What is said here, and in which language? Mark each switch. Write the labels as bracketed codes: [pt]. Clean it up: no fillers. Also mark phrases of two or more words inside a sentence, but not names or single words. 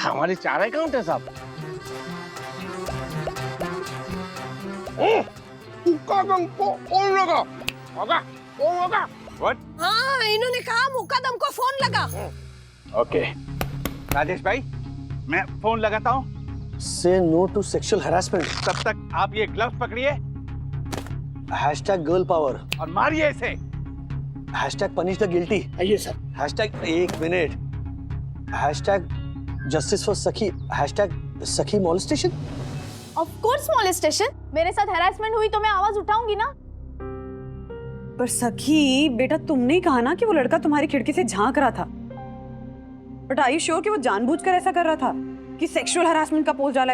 [hi] हमारे 4 अकाउंट है साहब। मुक्कादम को फोन लगा। [en] What? [hi] हाँ, इन्होंने कहा मुकदम को फोन लगा। ओके राजेश भाई, मैं फोन लगाता हूँ। [en] Say no to sexual harassment. [hi] तब तक आप ये ग्लव्स पकड़िए [en] #girl power [hi] और मारिए इसे। [en] #punish the guilty. [hi] आइए सर। एक मिनट, [en] #justice for सखी, #सखी molestation. of course molestation. [hi] मेरे साथ हैरेसमेंट हुई तो मैं आवाज उठाऊंगी ना। पर सखी बेटा, तुमने ही कहा ना कि वो लड़का तुम्हारी खिड़की से झांक रहा था। [en] but are you sure [hi] कि वो जानबूझकर ऐसा कर रहा था कि [en] sexual harassment [hi] का पोस्ट डाला है?